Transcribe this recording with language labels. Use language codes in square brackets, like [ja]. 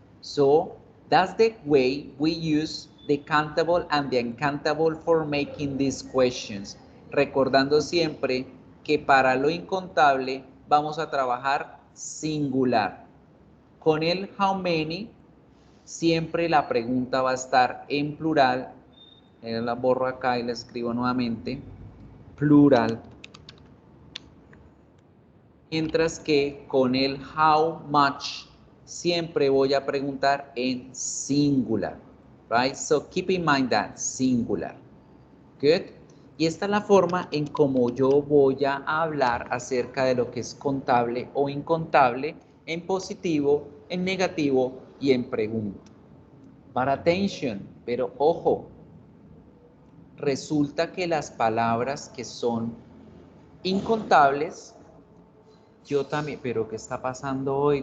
[en] So, that's the way we use the countable and the uncountable for making these questions. [es] Recordando siempre que para lo incontable vamos a trabajar singular. Con el how many, siempre la pregunta va a estar en plural. La borro acá y la escribo nuevamente. Plural. Mientras que con el how much siempre voy a preguntar en singular. [en] Right? So keep in mind that, singular. Good. [es] Y esta es la forma en cómo yo voy a hablar acerca de lo que es contable o incontable en positivo, en negativo y en pregunta. [en] But attention, [es] pero ojo, resulta que las palabras que son incontables, yo también, pero ¿qué está pasando hoy?